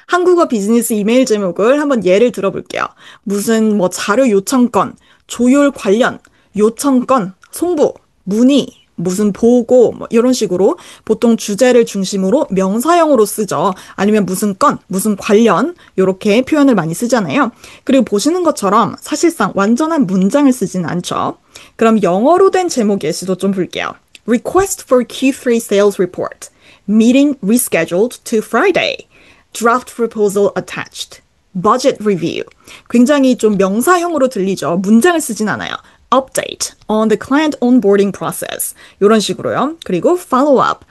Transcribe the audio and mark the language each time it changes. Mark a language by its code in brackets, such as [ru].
[ko] 한국어 비즈니스 이메일 제목을 한번 예를 들어볼게요. 무슨 자료 요청 건, 조율 관련, 요청 건, 송부, 문의, 무슨 보고 이런 식으로 보통 주제를 중심으로 명사형으로 쓰죠. 아니면 무슨 건, 무슨 관련 이렇게 표현을 많이 쓰잖아요. 그리고 보시는 것처럼 사실상 완전한 문장을 쓰지는 않죠. 그럼 영어로 된 제목 예시도 좀 볼게요. [en] Request for Q3 Sales Report. Meeting rescheduled to Friday. Draft proposal attached. Budget review. [ko] 굉장히 좀 명사형으로 들리죠. 문장을 쓰진 않아요. [en] Update on the client onboarding process. [ko] 이런 식으로요. 그리고 follow up.